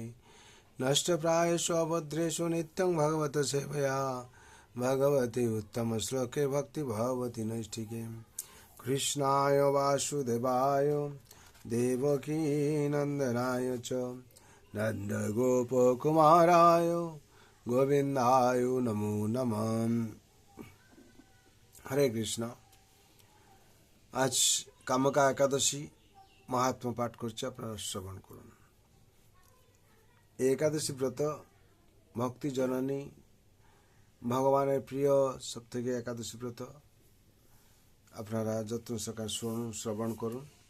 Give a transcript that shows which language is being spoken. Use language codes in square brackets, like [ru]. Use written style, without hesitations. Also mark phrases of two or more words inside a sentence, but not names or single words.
[sa] नष्टप्रायेषु अभद्रेषु नित्यं भगवत सेवया भगवती उत्तमश्लोके भक्ति भवति नैष्ठिके। कृष्णाय वासुदेवाय देवकी नंदनाय च नन्दगोपकुमाराय गोविन्दाय नमो नमः। हरे कृष्णा। [bn] আজ কামকা একাদশী মাহাত্ম্য পাঠ করছে, আপনারা শ্রবণ করুন। এই একাদশী ব্রত ভক্তি জননী, ভগবানের প্রিয় সবথেকে একাদশী ব্রত। আপনারা যত্ন সহকারে শুনুন, শ্রবণ করুন।